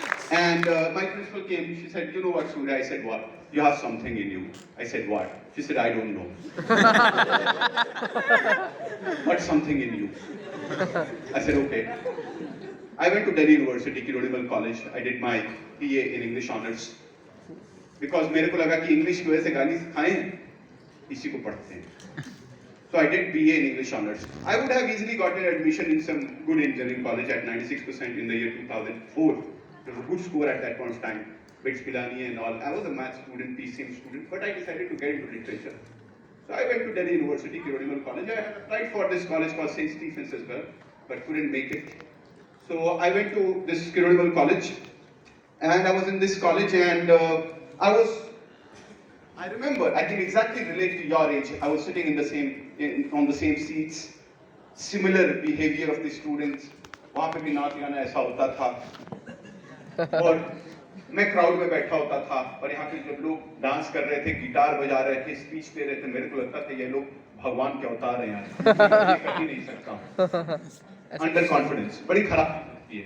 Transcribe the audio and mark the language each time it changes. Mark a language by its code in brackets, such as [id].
[en] And my principal came, she said, you know what, Surya? I said, what? You have something in you. I said, what? She said, I don't know. What's something in you? I said, okay. I went to Delhi University, Kirodimal College. I did my BA in English Honors. [hi] Because मेरे को लगा कि English की वजह से गाली खाए इसी को पढ़ते हैं. [en] So I did BA in English Honors. I would have easily gotten admission in some good engineering college at 96% in the year 2004. It was a good score at that point of time. Bits Pilani and all. I was a math student, PCM student, but I decided to get into literature. So I went to Delhi University, Kirodimal College. I had applied for this college called St. Stephen's as well, but couldn't make it. So I went to this Kirodimal College, and I was in this college, and I remember, I can exactly relate to your age. I was sitting on the same seats, similar behavior of the students. [hi] वहाँ पे भी नाच गाना ऐसा होता था, और मैं क्राउड में बैठा होता था, और यहाँ पे जब लोग डांस कर रहे थे, गिटार बजा रहे थे, स्पीच दे रहे थे, मेरे को लगता था ये लोग भगवान के अवतार हैं यार, ये कर ही नहीं सकता। अंडर कॉन्फिडेंस बड़ी खराब ये।